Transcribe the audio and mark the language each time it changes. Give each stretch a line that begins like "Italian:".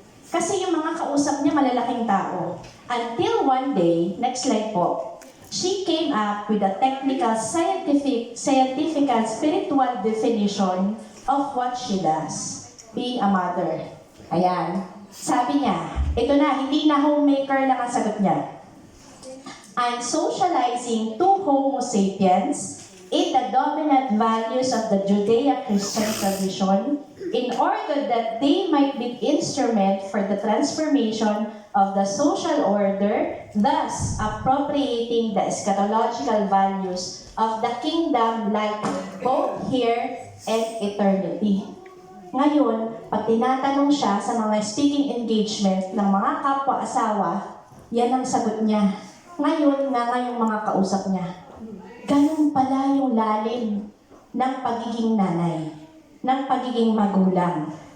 Filipino: Kasi yung mga kausap niya malalaking tao.
English: Until one day, next slide po, she came up with a technical, scientific and spiritual definition of what she does, being a mother.
Filipino: Ayan. Sabi niya, ito na, hindi na homemaker lang ang sagot niya.
English: I'm socializing two Homo sapiens in the dominant values of the Judeo-Christian tradition in order that they might be instrument for the transformation of the social order, thus appropriating the eschatological values of the kingdom like both here and eternity.
Filipino: Ngayon, pag tinatanong siya sa mga speaking engagement ng mga kapwa-asawa, yan ang sagot niya. Ngayon nga ngayong mga kausap niya. Ganun pala yung lalim ng pagiging nanay, ng pagiging magulang.